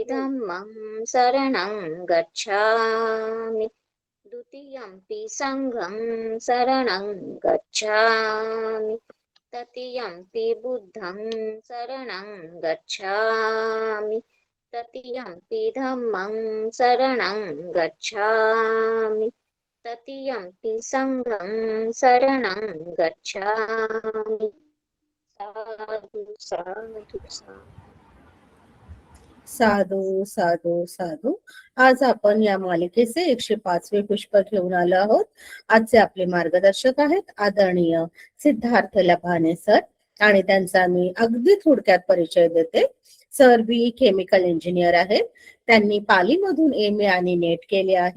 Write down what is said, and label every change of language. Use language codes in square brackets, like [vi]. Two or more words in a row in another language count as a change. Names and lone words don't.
[pi] धम्मं शरणं गच्छामि, द्वितीयंपि संघं शरणं गच्छामि, तृतीयंपि बुद्धं शरणं गच्छामि, तृतीयंपि धम्मं शरणं गच्छामि, तृतीयंपि संघं शरणं गच्छामि. साधु साधु साधु. साधू साधू साधू. [mr] आज आपण या मालिकेचे 105वे पुष्प घेऊन आलो आहोत. आजचे आपले मार्गदर्शक आहेत आदरणीय सिद्धार्थ लभाने सर, आणि त्यांचा मी अगदी थोडक्यात परिचय देते. सर बी [en] chemical engineer [mr] आहेत. त्यांनी पालीमधून MA आणि नेट केले आहे.